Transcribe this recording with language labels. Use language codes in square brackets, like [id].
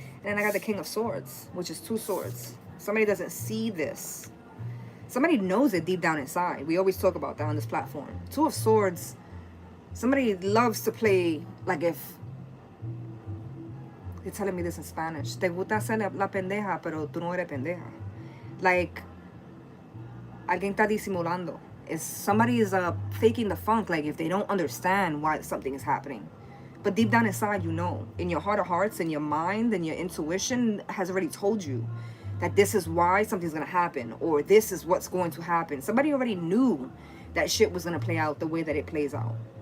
[en] And then I got the King of Swords, which is 2 swords. Somebody doesn't see this. Somebody knows it deep down inside. We always talk about that on this platform. 2 of Swords. Somebody loves to play, like if... They're telling me this in Spanish. [es] Te gusta ser la pendeja, pero tú no eres pendeja. Like, alguien está disimulando. [en] Somebody is faking the funk, like if they don't understand why something is happening. But deep down inside, you know. In your heart of hearts, in your mind, and your intuition has already told you that this is why something's going to happen. Or this is what's going to happen. Somebody already knew that shit was going to play out the way that it plays out.